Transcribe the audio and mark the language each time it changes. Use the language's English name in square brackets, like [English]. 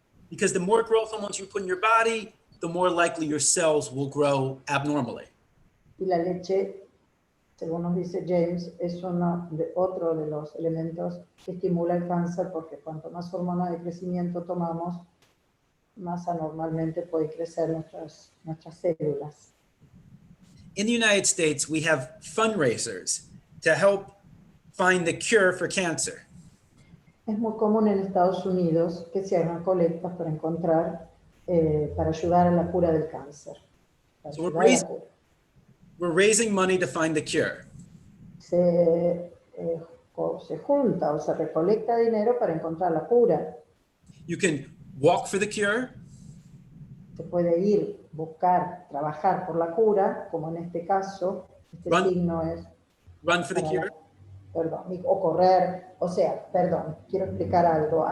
[English] Because the more growth hormones you put in your body, the more likely your cells will grow abnormally. [Spanish] Y la leche, según nos dice James, es otro de los elementos que estimula el cáncer, porque cuanto más hormona de crecimiento tomamos, más anormalmente pueden crecer nuestras células. [English] In the United States, we have fundraisers to help find the cure for cancer. [Spanish] Es muy común en Estados Unidos que se hagan colectas para encontrar, para ayudar a la cura del cáncer. [English] So we're raising money to find the cure. [Spanish] Se junta o se recolecta dinero para encontrar la cura. [English] You can walk for the cure. [Spanish] Se puede ir, buscar, trabajar por la cura, como en este caso, este signo es... [English] Run for the cure. [Spanish] Perdón, o correr, o sea, perdón, quiero explicar algo.